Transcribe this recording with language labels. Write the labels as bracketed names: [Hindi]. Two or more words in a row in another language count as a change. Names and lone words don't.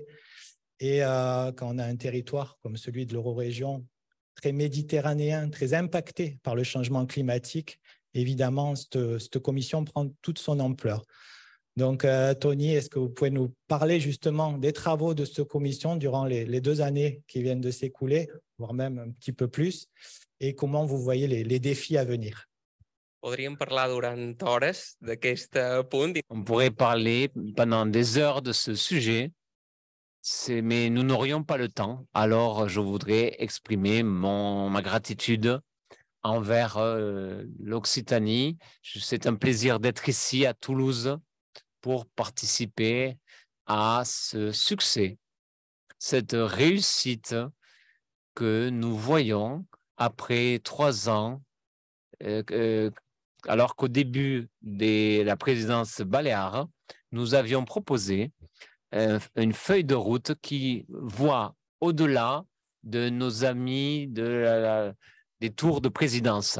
[French] Et quand on a un territoire comme celui de l'Eurorégion, très méditerranéen, très impacté par le changement climatique, évidemment, cette commission prend toute son ampleur. Donc, Tony, est-ce que vous pouvez nous parler justement des travaux de cette commission durant les 2 années qui viennent de s'écouler, voire même un petit peu plus, et comment vous voyez les défis à venir? [Catalan] Podríem parlar durant hores d'aquest punt. [French] On pourrait parler pendant des heures de ce sujet, mais nous n'aurions pas le temps. Alors, je voudrais exprimer ma gratitude envers l'Occitanie. C'est un plaisir d'être ici à Toulouse pour participer à ce succès, cette réussite que nous voyons après 3 ans, alors qu'au début de la présidence baléare, nous avions proposé une feuille de route qui voit au-delà de nos amis des tours de présidence.